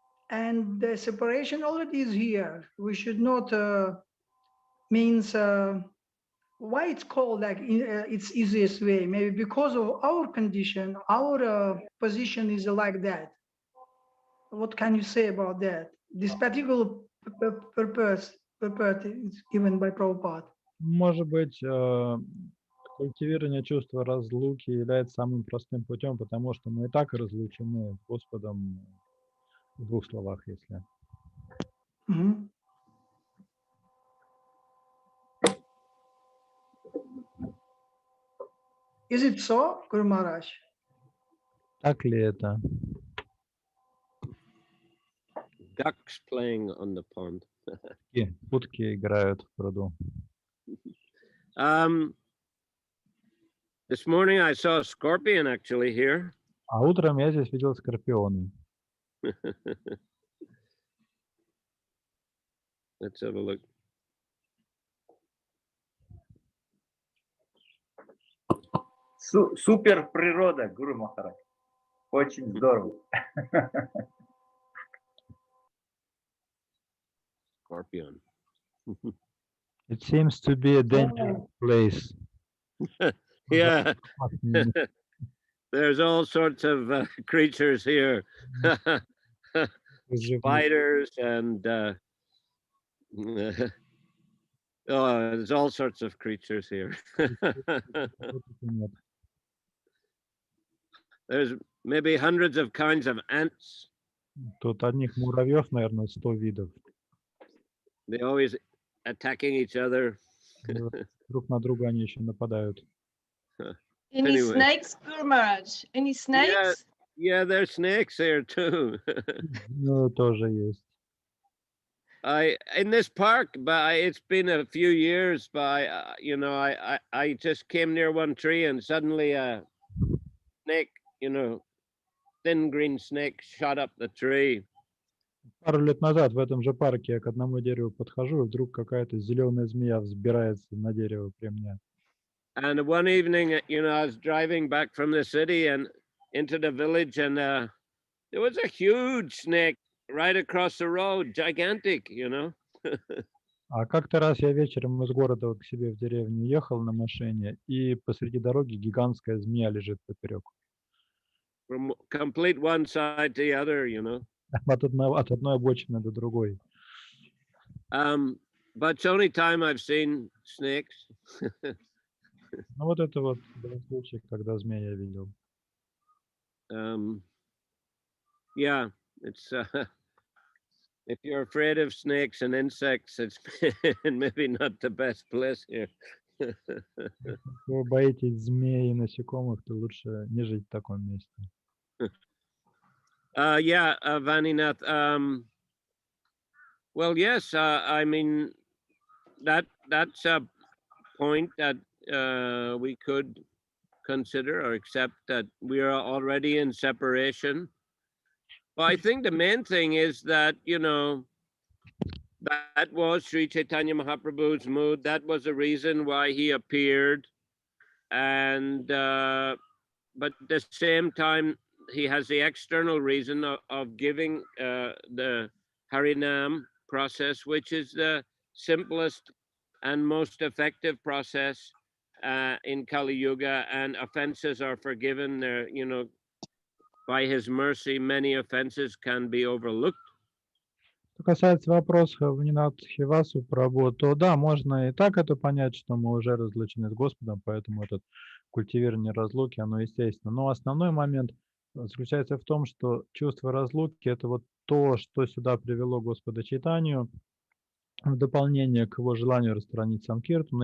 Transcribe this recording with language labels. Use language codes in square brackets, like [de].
[en] And the separation already is here. We should not means why it's called like its easiest way. Maybe because of our condition, our position is like that. What can you say about that? This particular purpose is given by Prabhupada. [ru] Может быть, культивирование чувства разлуки является самым простым путем, потому что мы и так разлучены с Господом, в двух словах, если. [en] Is it so, Guru Maharaj? [ru] Так ли это? [en] Ducks playing on the pond. [ru] Утки играют в пруду. [en] This morning I saw a scorpion actually here. [ru] А утром я здесь видел скорпионы. [en] Let's have a look. [ru] Супер природа, Гуру Махарадж. Очень здорово. [en] Scorpion. It seems to be a dangerous place. Yeah. There's all sorts of creatures here. Spiders and oh, there's all sorts of creatures here. There's maybe hundreds of kinds of ants. [ru] Тут одних муравьев, наверное, 100 видов. [en] They always attacking each other. [ru] Друг на друга они еще нападают. [en] Any Anyway. snakes, Guru Maharaj? Any snakes? Yeah, there's snakes here too. [ru] Ну, тоже есть. [en] In this park, but it's been a few years. But you know, I just came near one tree and suddenly a snake, you know, thin green snake shot up the tree. [ru] Пару лет назад в этом же парке я к одному дереву подхожу, и вдруг какая-то зеленая змея взбирается на дерево при мне. [en] And one evening, you know, I was driving back from the city and into the village, and there was a huge snake right across the road, gigantic, you know. [ru] А как-то раз я вечером из города вот к себе в деревню ехал на машине, и посреди дороги гигантская змея лежит поперек. [en] From complete one side to the other, you know. [ru] От одной обочины до другой. [en] But it's the only time I've seen snakes. [ru] Ну вот это вот был случай, когда змея я видел. [en] Yeah, it's if you're afraid of snakes and insects, it's maybe not the best place here. [ru] Если вы боитесь змей и насекомых, то лучше не жить в таком месте. [en] Yeah, Vaninath. Well, yes, I mean that's a point that we could consider or accept, that we are already in separation. But I think the main thing is that, you know, that was Sri Chaitanya Mahaprabhu's mood. That was the reason why he appeared. And but at the same time, he has the external reason of giving the Harinam process, which is the simplest and most effective process in Kali Yuga, and offenses are forgiven. There, you know, by his mercy, many offenses can be overlooked. [ru] Что касается вопроса Ванинатхивасу Прабху, то да, можно и так это понять, что мы уже разлучены с Господом, поэтому этот культивирование разлуки, оно естественно. Но основной момент заключается в том, что чувство разлуки – это вот то, что сюда привело Господа Чайтанью, в дополнение к его желанию распространить санкиртану.